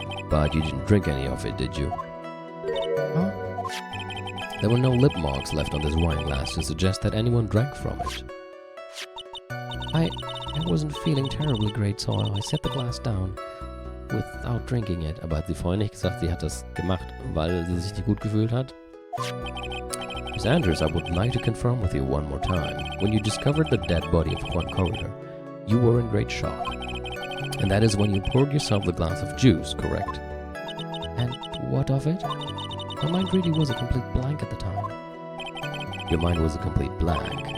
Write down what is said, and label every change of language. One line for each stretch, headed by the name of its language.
English: But you didn't drink any of it, did you? Huh? There were no lip marks left on this wine glass to suggest that anyone drank from it. I wasn't feeling terribly great, so I set the glass down without drinking it.
German: Aber hat sie vorhin nicht gesagt, sie hat das gemacht, weil sie sich nicht gut gefühlt hat?
English: Miss Andrews, I would like to confirm with you one more time. When you discovered the dead body of Juan Corridor, you were in great shock. And that is when you poured yourself the glass of juice, correct? And what of it? My mind really was a complete blank at the time. Your mind was a complete blank.